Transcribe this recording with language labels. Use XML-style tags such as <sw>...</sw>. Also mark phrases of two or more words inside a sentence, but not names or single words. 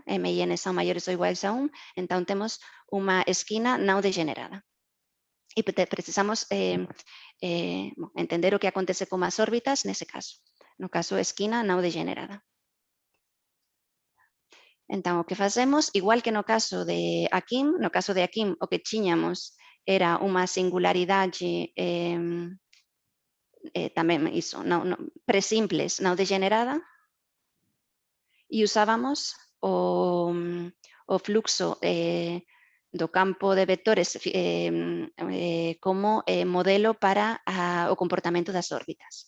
<pt>M e N são maiores ou iguais a 1, então temos uma esquina não degenerada. E precisamos entender o que acontece com as órbitas nesse caso. No caso, esquina não degenerada. Então, o que fazemos, igual que no caso de Akim, o que tiñamos era uma singularidade</pt> <gl>tamén iso,</gl> <pt>presimples, não degenerada, e usábamos o fluxo do campo de vectores como modelo para o comportamento das órbitas.</pt>